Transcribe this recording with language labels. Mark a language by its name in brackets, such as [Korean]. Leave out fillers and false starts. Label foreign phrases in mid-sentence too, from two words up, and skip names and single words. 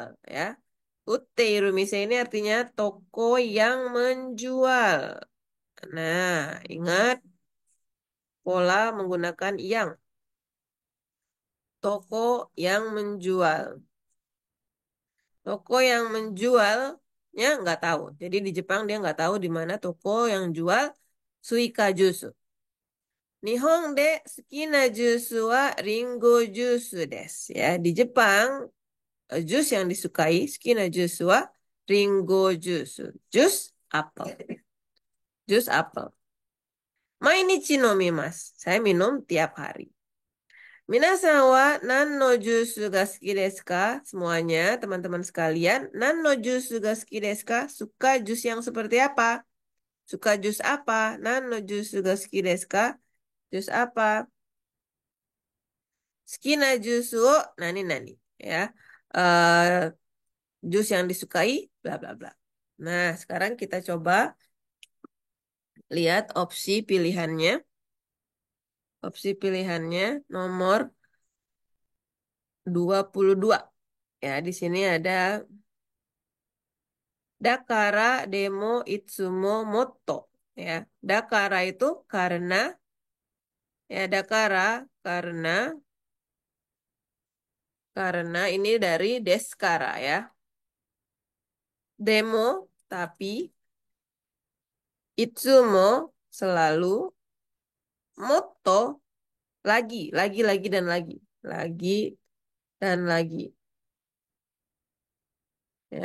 [Indonesian] Ya, [Japanese] utte iru mise [Indonesian] ini artinya toko yang menjual. Nah, ingat pola menggunakan yang. Toko yang menjual. Toko yang menjualnya nggak tahu. Jadi di Jepang dia nggak tahu di mana toko yang jual [Japanese] suika jusu. Nihon de sukina jusu wa ringo jusu desu. [Indonesian] Ya, di Jepang jus yang disukai [Japanese] sukina jusu wa ringo jusu. [Indonesian] Jus apel. Jus apel. [Japanese] Mainichi nomimasu. [Indonesian] Saya minum tiap hari. [Japanese] Minasan wa nan no jusu ga suki desu ka? [Indonesian] Semuanya, teman-teman sekalian, [Japanese] nan no jusu ga suki desu ka? [Indonesian] Suka jus yang seperti apa? Suka jus apa? [Japanese] Nan no jusu ga suki desu ka? [Indonesian] Jus apa? [Japanese] Suki na jusu o nani nani. [Indonesian] Ya, eh jus yang disukai, bla bla bla. Nah, sekarang kita coba lihat opsi pilihannya. Opsi pilihannya nomor 22. Ya, di sini ada [Japanese] Dakara demo itsumo motto. [Indonesian] Ya, dakara itu karena, ya, dakara karena ini dari deskara, ya. Demo tapi, itsumo selalu, motto lagi dan lagi, lagi dan lagi, ya.